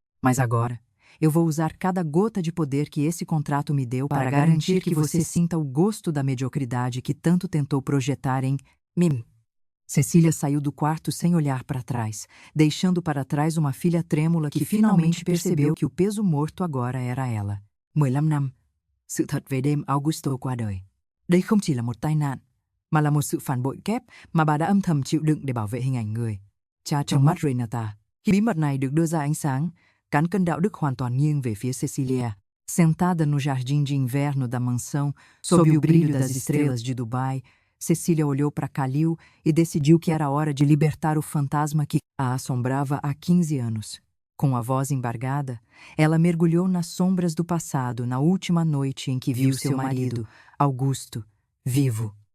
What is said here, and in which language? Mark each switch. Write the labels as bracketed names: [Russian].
[Portuguese] Mas agora, eu vou usar cada gota de poder que esse contrato me deu para garantir que você sinta o gosto da mediocridade que tanto tentou projetar em mim. Cecília saiu do quarto sem olhar para trás, deixando para trás uma filha trêmula que finalmente percebeu que o peso morto agora era ela. [Vietnamese] 15 năm. Sự thật về đêm Augusto qua đời. Đây không chỉ là một tai nạn, mà là một sự phản bội kép mà bà đã âm thầm chịu đựng để bảo vệ hình ảnh người. Cha trong mắt Renata. Khi bí mật này được đưa ra ánh sáng, cán cân đạo đức hoàn toàn nghiêng về phía Cecília. [Portuguese] Sentada no jardim de inverno da mansão, sob o brilho das estrelas de Dubai, Cecília olhou para Khalil e decidiu que era hora de libertar o fantasma que a assombrava há 15 anos. Com a voz embargada, ela mergulhou nas sombras do passado na última noite em que viu seu marido, Augusto, vivo.